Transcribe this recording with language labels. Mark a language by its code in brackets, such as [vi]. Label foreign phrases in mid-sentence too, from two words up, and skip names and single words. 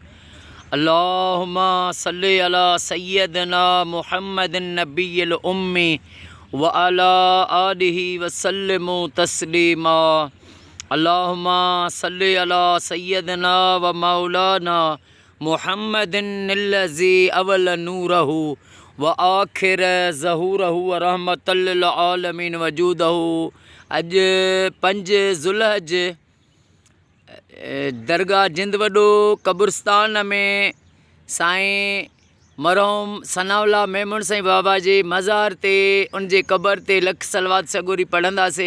[ar] اللهم صل على سيدنا محمد النبي الأمي وعلى آله وسلم تسليما. اللهم صل على سيدنا ومولانا محمد الذي أول نوره وآخر ظهوره ورحمة للعالمين وجوده. [sd] अज 5 ज़ुल्हज दरगाह जिंद वॾो कब्रस्तान में साईं मरहूम सनाउल्लाह मेमून साईं बाबा जे मज़ार ते उनजे क़बर ते लख सलवात सगोरी पढ़ंदासीं।